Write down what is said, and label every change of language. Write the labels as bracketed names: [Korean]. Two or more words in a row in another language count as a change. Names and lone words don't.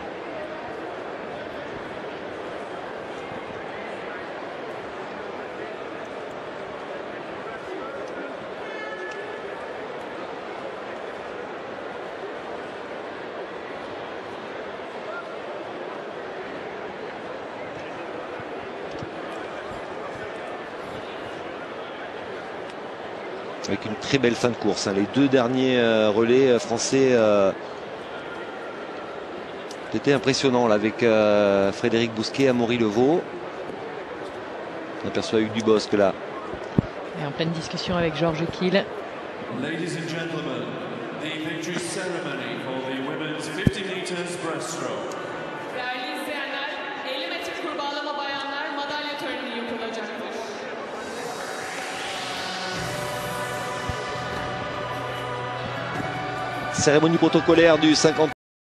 [French] Avec une très belle fin de course. Les 2 derniers relais français c'était impressionnant là, avec Frédéric Bousquet, Amaury Levaux. On aperçoit Hugues Dubosc là. Et en pleine discussion avec Georges Kiel. [English] Ladies and gentlemen, the victory ceremony for the women's 50 meters breaststroke. [Turkish] Değerli izleyenler, 50 metre kurbağalama bayanlar madalya töreni yapılacaktır. [French] Cérémonie protocolaire du 50